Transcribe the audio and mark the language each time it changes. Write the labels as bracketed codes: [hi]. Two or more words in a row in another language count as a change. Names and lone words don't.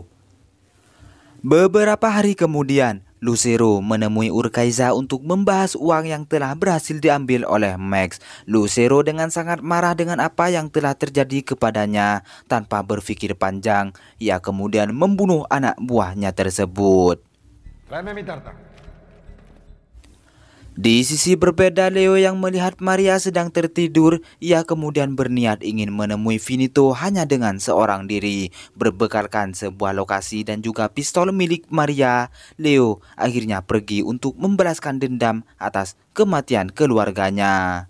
[id] Beberapa hari kemudian, Lucero menemui Urquiza untuk membahas uang yang telah berhasil diambil oleh Max. Lucero dengan sangat marah dengan apa yang telah terjadi kepadanya. Tanpa berpikir panjang, ia kemudian membunuh anak buahnya tersebut. [es] Tráeme mi tarta. [id] Di sisi berbeda, Leo yang melihat Maria sedang tertidur, ia kemudian berniat ingin menemui Finito hanya dengan seorang diri. Berbekalkan sebuah lokasi dan juga pistol milik Maria, Leo akhirnya pergi untuk membalaskan dendam atas kematian keluarganya.